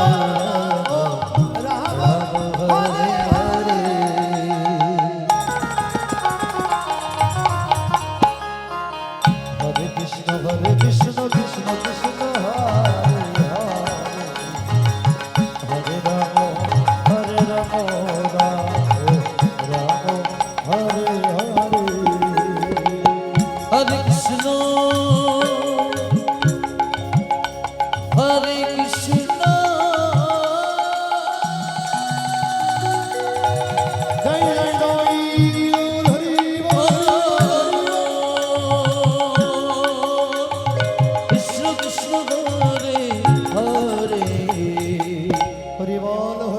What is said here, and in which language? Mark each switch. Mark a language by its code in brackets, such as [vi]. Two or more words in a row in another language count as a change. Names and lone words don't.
[sa] রাম হরে হরে হরে কৃষ্ণ কৃষ্ণ কৃষ্ণ হরে হরে হরে রাম হরে রাম রাম রাম হরে হরে হরে কৃষ্ণ হরে কৃষ্ণ জয় জয় জয় হরি কৃষ্ণ কৃষ্ণ হরে হরে [bn] হরি বল হরি